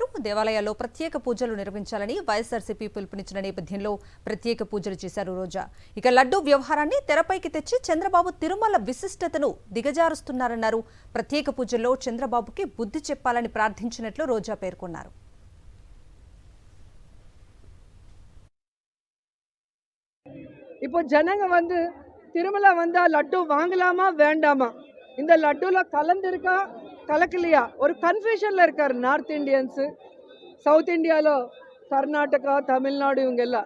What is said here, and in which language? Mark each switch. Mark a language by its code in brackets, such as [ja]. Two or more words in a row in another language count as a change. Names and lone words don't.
[te] దేవాలయాల్లో ప్రత్యేక పూజలు నిర్వహించాలని వైఎస్ఆర్సీపీ పిలుపునిచ్చిన నేపథ్యంలో ప్రత్యేక పూజలు చేశారు రోజా. ఇక లడ్డూ వ్యవహారాన్ని తెరపైకి తెచ్చి చంద్రబాబు తిరుమల విశిష్టతను దిగజారుస్తున్నారన్నారు. ప్రత్యేక పూజల్లో చంద్రబాబుకి బుద్ధి చెప్పాలని ప్రార్థించినట్లు రోజా పేర్కొన్నారు. [ta] இப்போ ஜனங்க திருமலை வந்தா லட்டு வாங்கலாமா வேண்டாமா, இந்த லட்டுல கலந்திருக்கா கலக்கலையா ஒரு கன்ஃபியூஷன்ல இருக்காரு [en] North Indians. [ta] சவுத் இந்தியாவில் கர்நாடகா தமிழ்நாடு இவங்க எல்லாம்.